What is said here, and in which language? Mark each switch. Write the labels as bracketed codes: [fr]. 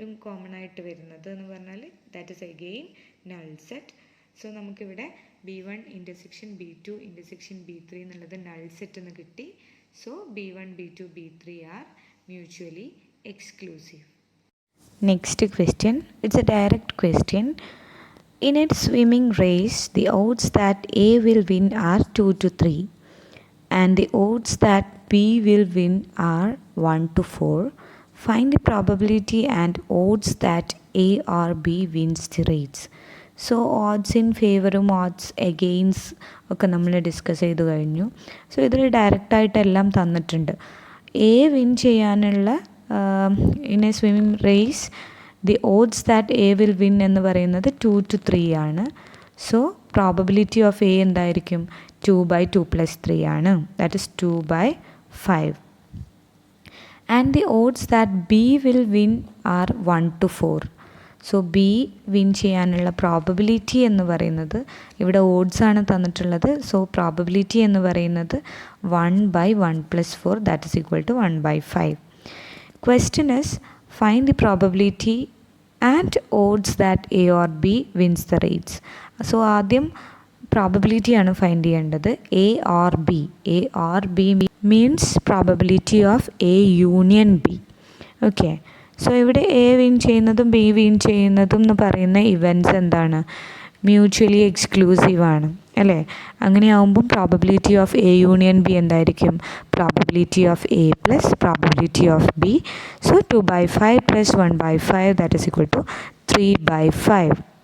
[en] common [ml] ആയിട്ട് വരുന്നത് എന്ന് പറഞ്ഞാൽ [en] That is again null set. [ml] So നമുക്കിവിടെ B1 intersection B2 intersection B3 എന്നുള്ളത് നൾ സെറ്റ് എന്ന് കിട്ടി. [en] So B1 B2 B3 are mutually exclusive. Next question, it's a direct question. In a swimming race, the odds that A will win are 2 to 3 and the odds that B will win are 1 to 4. Find the probability and odds that A or B wins the race. [ml] So odds in ഫേവറും odds against ഒക്കെ നമ്മൾ discuss ചെയ്ത് കഴിഞ്ഞു. So ഇതിൽ ഡയറക്റ്റായിട്ട് എല്ലാം തന്നിട്ടുണ്ട്. A win ചെയ്യാനുള്ള [en] in a swimming race the odds that A will win [ml] എന്ന് പറയുന്നത് 2 to 3 ആണ്. [en] so probability of A [ml] എന്തായിരിക്കും? [en] 2/2 + 3 [ml] ആണ്. [en] That is 2/5. And the odds that B will win are 1 to 4. [ml] So B win ചെയ്യാനുള്ള probability എന്ന് പറയുന്നത്, ഇവിടെ ഓഡ്സ് ആണ് തന്നിട്ടുള്ളത്. [en] so probability [ml] എന്ന് പറയുന്നത് [en] 1/1 + 4 that is equal to 1/5. Question is, find the probability and odds that A or B wins the race. [ml] So ആദ്യം probability ആണ് ഫൈൻഡ് ചെയ്യേണ്ടത്. [en] A or B. A or B means probability of A union B. [ml] Okay, so ഇവിടെ A win ചെയ്യുന്നതും B win ചെയ്യുന്നതും എന്ന് പറയുന്ന events എന്താണ്? Mutually exclusive ആണ് അല്ലേ? അങ്ങനെയാവുമ്പം [en] probability of A union B [ml] എന്തായിരിക്കും? [en] Probability of A plus probability of B. So 2/5 + 1/5 that is equal to 3/5.